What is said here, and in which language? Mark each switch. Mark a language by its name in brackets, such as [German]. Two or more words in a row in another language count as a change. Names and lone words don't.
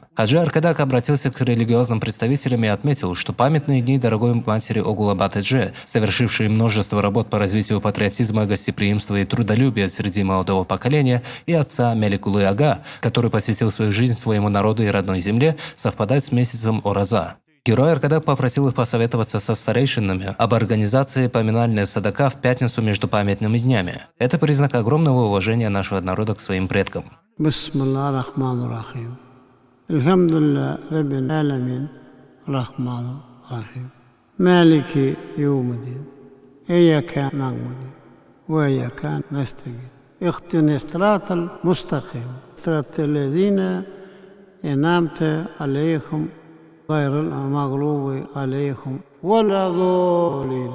[Russian] Хаджи Аркадак обратился к религиозным представителям и отметил, что памятные дни дорогой матери Огулабатедже, совершившие множество работ по развитию патриотизма, гостеприимства и трудолюбия среди молодого поколения, и отца Меликулы Ага, который посвятил свою жизнь своему народу и родной земле, совпадают с месяцем Ораза. Герой Аркадак попросил их посоветоваться со старейшинами об организации поминальной садака в пятницу между памятными днями. Это признак огромного уважения нашего народа к своим предкам. [Arabic] بسم الله الرحمن الرحيم. الحمد لله رب العالمين، الرحمن الرحيم. مالك يوم الدين. إياك نعبد وإياك نستعين. اهدنا الصراط المستقيم. صراط الذين أنعمت عليهم غير المغضوب عليهم ولا الضالين.